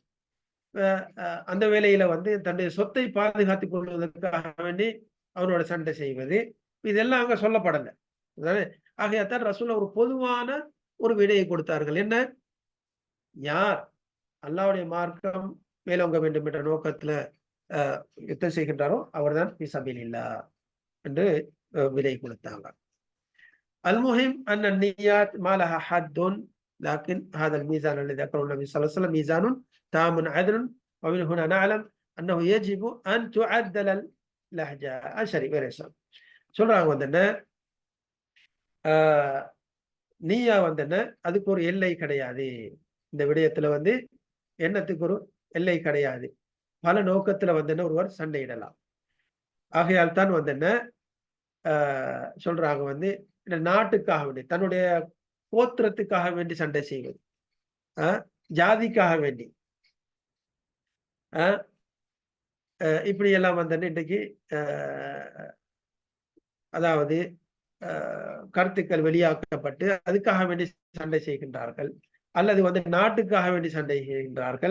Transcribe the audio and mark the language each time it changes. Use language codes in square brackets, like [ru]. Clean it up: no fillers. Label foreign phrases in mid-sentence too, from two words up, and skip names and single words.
[ta] அந்த வேளையில வந்து தன்னுடைய சொத்தை பாதுகாத்துக் கொள்வதற்காக வேண்டி அவனோட சண்டை செய்வது, இதெல்லாம் அங்க சொல்லப்படல. ஆகையாத்தான் ரசூல் ஒரு பொதுவான ஒரு விடையை கொடுத்தார்கள். என்ன? யார் அல்லாஹ்வுடைய மார்க்கம் மேலோங்க வேண்டும் என்ற நோக்கத்துல யுத்தம் செய்கின்றாரோ அவர்தான் [ar] في سبيل الله [ta] என்று விடை கொடுத்தாங்க. [ar] المهم أن النيات ما لها حد، لكن هذا الميزان الذي ذكره النبي صلى الله عليه وسلم ميزان تام عدل، ومن هنا نعلم أنه يجب أن تعدل اللهجة. [ta] சரி, வேற சொல்றாங்க வந்து என்ன நீயா வந்து என்ன அதுக்கு ஒரு எல்லை கிடையாது. இந்த விடயத்துல வந்து எண்ணத்துக்கு ஒரு எல்லை கிடையாது. பல நோக்கத்துல வந்து ஒருவர் சண்டையிடலாம். ஆகையால் தான் வந்து சொல்றாங்க வந்து நாட்டுக்காக வேண்டி, தன்னுடைய கோத்திரத்துக்காக வேண்டி சண்டை செய்வது, ஜாதிக்காக வேண்டி, இப்படி எல்லாம் வந்து இன்றைக்கு அதாவது கருத்துக்கள் வெளியாக்கப்பட்டு அதுக்காக வேண்டி சண்டை செய்கின்றார்கள், அல்லது வந்து நாட்டுக்காக வேண்டி சண்டை செய்கின்றார்கள்.